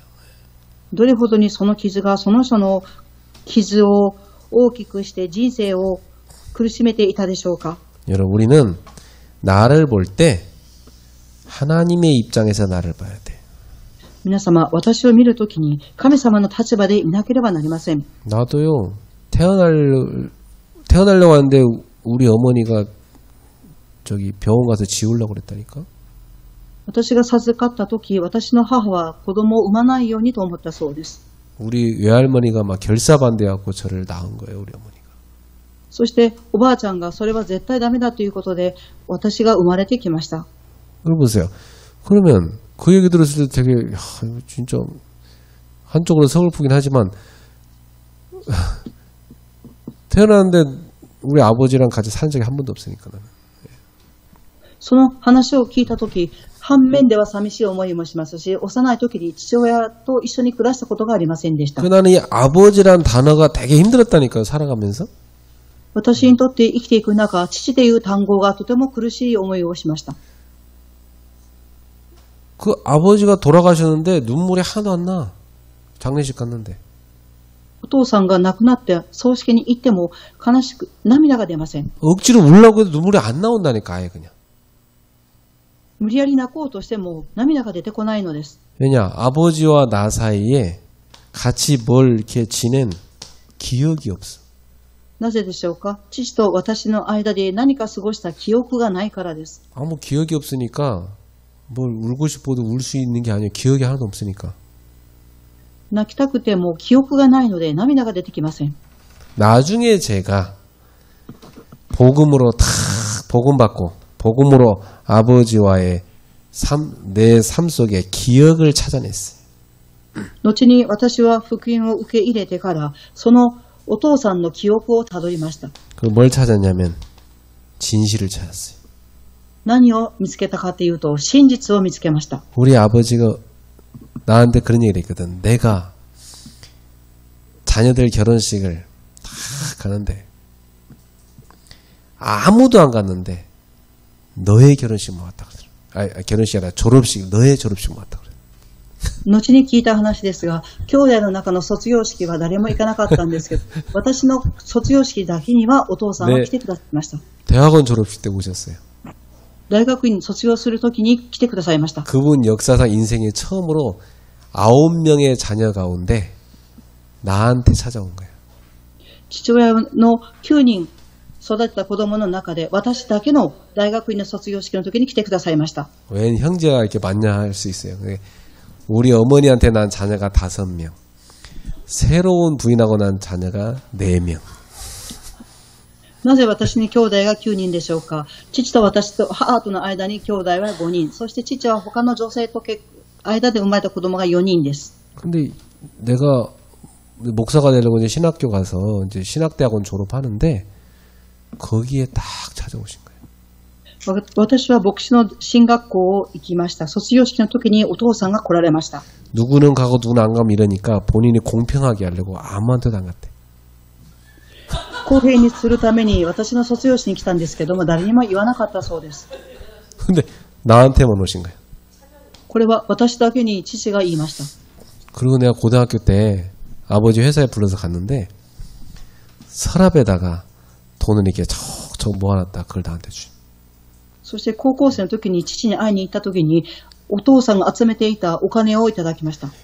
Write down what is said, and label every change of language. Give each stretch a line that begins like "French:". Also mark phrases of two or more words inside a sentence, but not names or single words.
Japanese: どれほどにその傷がその人の傷を大きくして人生を苦しめていたでしょうか。
Korean: 여러분 우리는 나를 볼 때 하나님의 입장에서 나를 봐야 돼.
Japanese: 皆様、私を見るときに神様の立場でいなければなりません。
Korean: 나도요, 태어나려고 하는데 우리 어머니가 저기 병원 가서 지우려고 그랬다니까.
Japanese: 私が授かったとき、私の母は子供を産まないようにと思ったそうです。
Korean: 우리 외할머니가 막 결사반대하고 저를 낳은 거예요, 우리 어머니가.
Japanese: そしておばあちゃんがそれは絶対ダメだということで私が生まれてきました。
Korean: 보세요. 그러면 그 얘기 들었을 때 되게 이거 진짜 한쪽으로 서글프긴 하지만 태어났는데 우리 아버지랑 같이 산 적이 한 번도 없으니까 나는.
Japanese: その話を聞いたとき、反面では寂しい思いもしますし、幼い時に父親と一緒に暮らしたことがありませんでした。
Korean: 나는 이 아버지란 단어가 되게 힘들었다니까요, 살아가면서.
Japanese: 私にとって生きていく中、父という単語がとても苦しい思いをしました。
Korean: 그 아버지가 돌아가셨는데 눈물이 하나도 안 나. 장례식 갔는데.
Japanese: お父さんが亡くなって葬式に行っても悲しく涙が出ません。
Korean: 억지로 울려고 해도 눈물이 안 나온다니까, 아예 그냥.
Japanese: 無理やり泣こうとしても涙が出てこないのです。
Korean: 왜냐, 아버지와 나 사이에 같이 뭘 이렇게 지낸 기억이 없어.
Japanese: なぜでしょうか。父と私の間で何か過ごした記憶がないからです。
Korean: 아무 기억이 없으니까 뭘 울고 싶어도 울 수 있는 게 아니에요. 기억이 하나도 없으니까.
Japanese: 泣きたくても記憶がないので涙が出てきません。
Korean: 나중에 제가 복음으로 다 복음받고 복음으로 아버지와의 내 삶 속에 기억을 찾아냈어요.
Japanese: 後に私は福音を受け入れてからそのお父さんの記憶をたどりました。
Korean: 그 뭘 찾았냐면 진실을 찾았어요.
Japanese: 何を見つけたかというと真実を見つけました。
Korean: 우리 아버지가 나한테 그런 얘기를 했거든. 내가 자녀들 결혼식을 다 가는데 아무도 안 갔는데 너의 결혼식만 왔다 그러더라. 결혼식이 아니라 졸업식, 너의 졸업식만 왔다 그래.
Japanese: 後に聞いた話ですが、兄弟の中の卒業式は誰も行かなかったんですけど、私の卒業式だけにはお父さんは来てくださいました。
Korean: 대학원 졸업식 때 오셨어요.
Japanese: 大学院卒業するときに来てくださいました。
Korean: 그분 역사상 인생에 처음으로 9명의 자녀 가운데 나한테 찾아온 거예요.
Japanese: 父親の9人育てた子供の中で私だけの大学院の卒業式の時に来てくださいました。
Korean: 웬 형제가 이렇게 많냐 할 수 있어요. 우리 어머니한테 난 자녀가 5명, 새로운 부인하고 난 자녀가 4명.
Japanese: なぜ私に兄弟が9人でしょうか。父と私と母との間に兄弟は5人、そして父は他の女性と間で生まれた子供が4人です。
Korean: 근데 내가 목사가 되려고 이제 신학교 가서 이제 신학대학원 졸업하는데 거기에 딱 찾아오신 거예요.
Japanese: 私は牧師の進学校を行きました。卒業式の時にお父さんが来られました。
Korean: 누구는 가고 누구는 안 가면 이러니까 본인이 공평하게 하려고 아무한테도 안 갔대.
Japanese: 公平にするために私の卒業式に来たんですけども誰にも言わなかったそうです。
Korean: 근데 나한테만 오신 거예요.
Japanese: これは私だけに父が言いました。
Korean: 그리고 내가 고등학교 때 아버지 회사에 불러서 갔는데 서랍에다가 돈을 이렇게 척척 모아놨다 그걸 나한테 주.
Japanese: そして高校生の時に父に会いに行った時にお父さんが集めていたお金をいただきました。